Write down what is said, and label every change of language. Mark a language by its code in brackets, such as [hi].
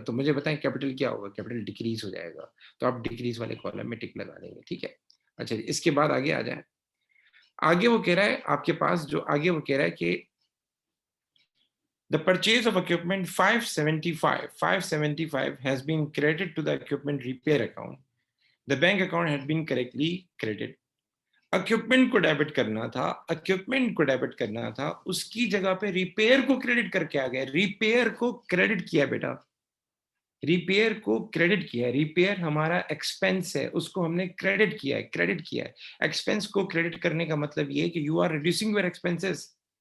[hi] तो मुझे बताएं कैपिटल क्या होगा, कैपिटल डिक्रीज हो जाएगा। तो आप डिक्रीज वाले कॉलम में टिक लगा देंगे। ठीक है, अच्छा इसके बाद आगे आ जाए। आगे वो कह रहा है आपके पास, जो आगे वो कह रहा है कि [en] the purchase of equipment 575 has been credited to the equipment repair account. The bank account had been correctly credited. [hi] Equipment को डेबिट करना था, इक्विपमेंट को डेबिट करना था, उसकी जगह पे रिपेयर को क्रेडिट करके आ गया। रिपेयर को क्रेडिट किया बेटा, रिपेयर को क्रेडिट किया। रिपेयर हमारा एक्सपेंस है, उसको हमने क्रेडिट किया है, क्रेडिट किया है। एक्सपेंस को क्रेडिट करने का मतलब ये है कि [en] You are reducing your expenses.